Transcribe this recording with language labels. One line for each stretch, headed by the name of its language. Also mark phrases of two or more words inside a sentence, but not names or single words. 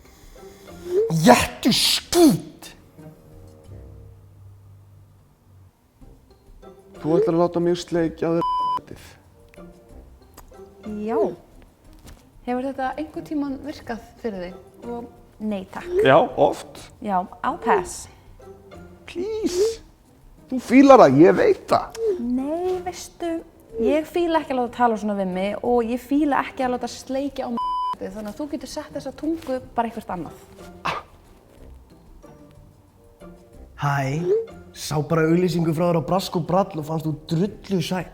Icelandic: Jættu skít! Þú ætlar að láta mig sleikja þér. Já. Hefur þetta einhvern tímann virkað fyrir þig? Og nei takk. Já, oft. Já,
English: I'll pass. Please.
Icelandic: Þú fílar það, ég veit það. Nei, veistu, ég fíla ekki að láta tala svona við mig og ég fíla ekki að láta sleikja á mig þannig að þú getur sett þessa tungu bara eitthvað annað. Hæ, sá bara auglýsingu frá þér á Brask og Brall og fannst þú drullu sætt.